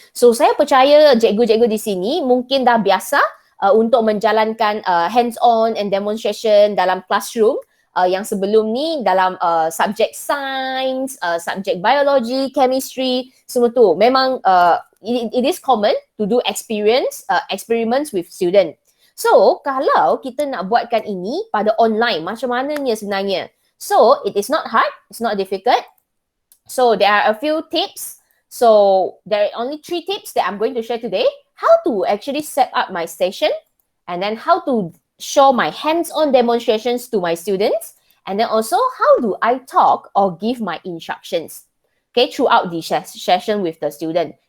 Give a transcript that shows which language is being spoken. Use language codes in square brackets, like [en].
[ms] So, saya percaya cikgu-cikgu di sini mungkin dah biasa untuk menjalankan [en] hands-on and demonstration [ms] dalam classroom yang sebelum ni dalam subjek science, subjek biology, chemistry, semua tu. Memang [en] it is common to do experiments with students. [ms] So, kalau kita nak buatkan ini pada online, macam mananya sebenarnya? [en] So, it is not hard, it's not difficult. So, there are a few tips. So, there are only 3 tips that I'm going to share today. How to actually set up my session, and then how to show my hands-on demonstrations to my students, and then also how do I talk or give my instructions, okay, throughout the session with the student.